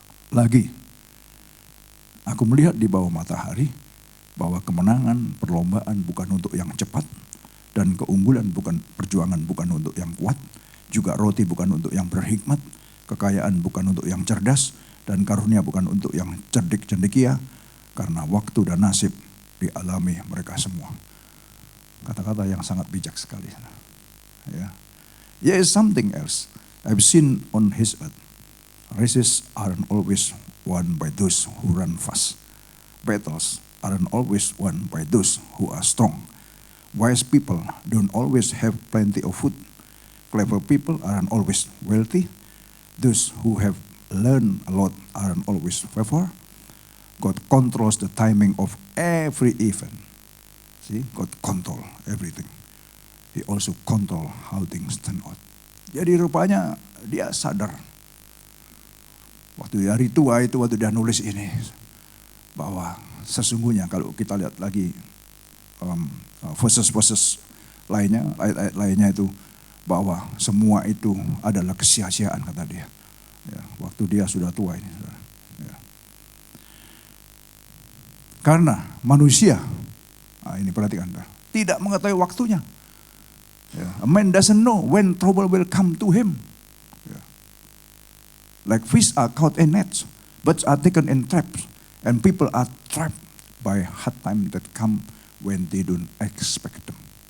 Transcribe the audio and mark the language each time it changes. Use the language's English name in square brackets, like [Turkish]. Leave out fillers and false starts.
[Indonesian] Lagi, aku melihat di bawah matahari bahwa kemenangan perlombaan bukan untuk yang cepat, dan keunggulan perjuangan bukan untuk yang kuat, juga roti bukan untuk yang berhikmat, kekayaan bukan untuk yang cerdas, dan karunia bukan untuk yang cerdik cendekia, karena waktu dan nasib dialami mereka semua. Kata-kata yang sangat bijak sekali. Ya. [English] There is something else I've seen on his earth. Races aren't always won by those who run fast. Battles aren't always won by those who are strong. Wise people don't always have plenty of food. Clever people aren't always wealthy. Those who have learned a lot aren't always favored. God controls the timing of every event. See, God control everything. He also control how things turn out. [Indonesian] Jadi rupanya dia sadar. Waktu hari tua itu, waktu dia nulis ini, bahwa sesungguhnya kalau kita lihat lagi verses-verses lainnya, ayat-ayat lainnya itu, bahwa semua itu adalah kesia-siaan kata dia. Ya, waktu dia sudah tua ini. Ya. Karena manusia, ini perhatikan, tidak mengetahui waktunya. [English] Ya, a man doesn't know when trouble will come to him. Ya. Like fish are caught in nets, birds are taken in traps, and people are trapped by hard times that come when they don't expect them.